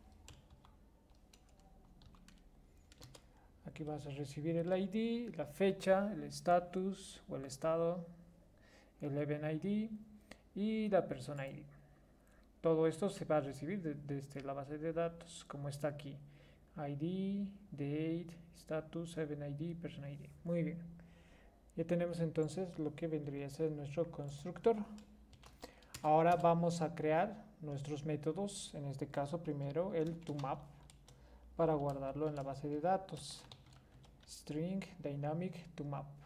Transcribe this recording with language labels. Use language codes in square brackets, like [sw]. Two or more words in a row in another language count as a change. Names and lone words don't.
[es] Aquí vas a recibir el ID, la fecha, el status o el estado, el [en] event ID [es] y la persona ID. Todo esto se va a recibir desde la base de datos, como está aquí. [en] ID, date, status, event ID, person ID. [es] Muy bien. Ya tenemos entonces lo que vendría a ser nuestro constructor. Ahora vamos a crear nuestros métodos, en este caso primero el toMap, para guardarlo en la base de datos. [en] String dynamic toMap.